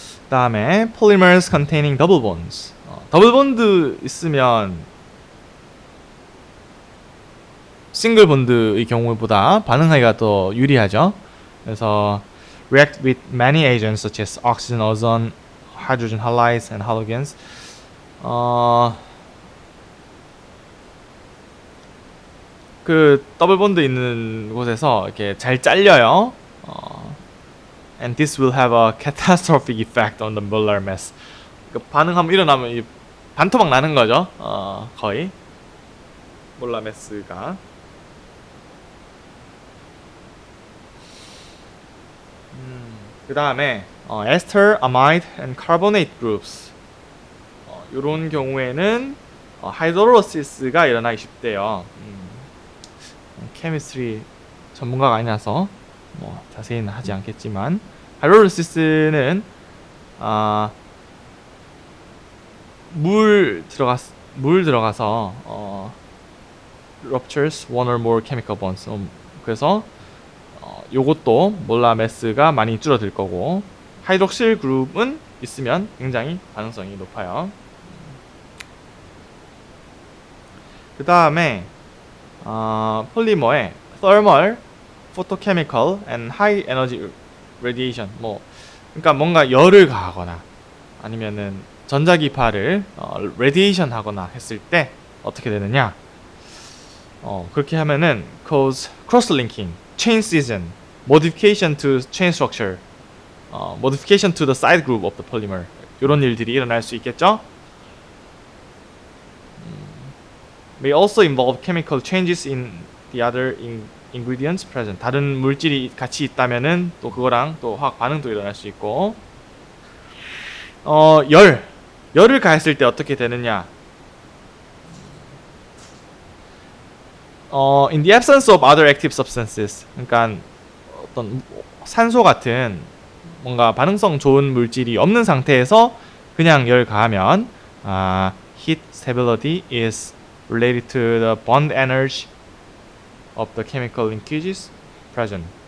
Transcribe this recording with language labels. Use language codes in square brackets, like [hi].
[ko] 다음에 [en] polymers containing double bonds. [ko] 더블 본드 있으면 싱글 본드의 경우보다 반응하기가 더 유리하죠. 그래서 [en] react with many agents such as oxygen, ozone, hydrogen halides and halogens. [ko] 그 더블 본드 있는 곳에서 이렇게 잘 잘려요. [en] And this will have a catastrophic effect on the molar mass. [ko] 그 반응 한번 일어나면 반토막 나는 거죠. 거의 몰라 매스가. 그 다음에 [en] ester, amide, and carbonate groups. [ko] 이런 경우에는 하이드로시스가 일어나기 쉽대요. 케미스트리 전문가가 아니라서 뭐 자세히는 하지 않겠지만 하이드로시스는 물 들어가서 [en] ruptures one or more chemical bonds. [ko] 그래서 요것도 몰라 매스가 많이 줄어들 거고 하이드록실 그룹은 있으면 굉장히 가능성이 높아요. 그 다음에 폴리머의 [en] thermal, photochemical, and high energy radiation. [ko] 그러니까 뭔가 열을 가하거나 아니면은 전자기파를 radiation 하거나 했을 때 어떻게 되느냐? 그렇게 하면은 [en] cause cross-linking, chain scission, modification to chain structure, modification to the side group of the polymer. [ko] 이런 일들이 일어날 수 있겠죠? [en] May also involve chemical changes in the other ingredients present. [ko] 다른 물질이 같이 있다면은 또 그거랑 또 화학 반응도 일어날 수 있고. 열을 가했을 때 어떻게 되느냐? [en] In the absence of other active substances. [ko] 그러니까 어떤 산소 같은 뭔가 반응성 좋은 물질이 없는 상태에서 그냥 열 가하면 [en] heat stability is related to the bond energy of the chemical linkages present.